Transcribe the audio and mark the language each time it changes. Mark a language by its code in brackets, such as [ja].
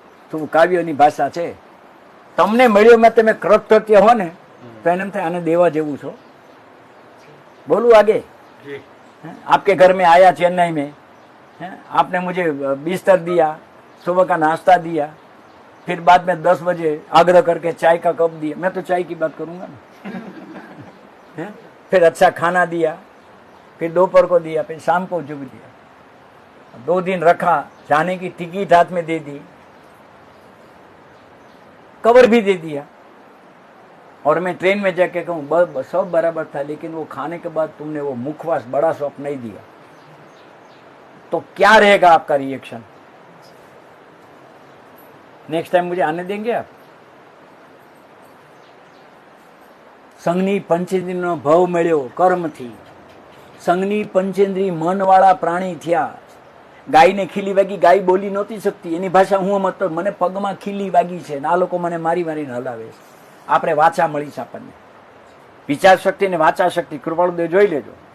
[gu] તો કાવ્યની ભાષા છે. તમને મળ્યો મેં, તમે કૃતજ્ઞ હો ને તો એને એમ થાય આને દેવા જેવું છો. બોલું [hi] आगे. आपके घर में आया चेन्नई में, आपने मुझे बिस्तर दिया, सुबह का नाश्ता दिया, फिर बाद में 10 बजे आग्रह करके चाय का कप दिया. मैं तो चाय की बात करूंगा ना. फिर अच्छा खाना दिया, फिर दोपहर को दिया, फिर शाम को जो भी दिया. 2 दिन रखा, जाने की टिकट हाथ में दे दी, कवर भी दे दिया, और मैं ट्रेन में जाके कहूँ सब बराबर था, लेकिन वो खाने के बाद तुमने वो मुखवास बड़ा शौक नहीं दिया. तो क्या रहेगा आपका रिएक्शन? नेक्स्ट टाइम मुझे आने देंगे आप? [gu] संघनी पंचेंद्रियનો ભવ મળ્યો કર્મથી. સંઘની પંચેન્દ્રિય મનવાળા પ્રાણી થયા. ગાયને ખીલી વાગી, ગાય બોલી નહોતી શકતી, એની ભાષા હું સમજતો, મને પગમાં ખીલી વાગી છે ને આ લોકો મને મારી મારીને હલાવે છે. આપણે વાચા મળી છે આપણને, વિચાર શક્તિ ને વાચા શક્તિ. કૃપાળુદેવ જોઈ લેજો.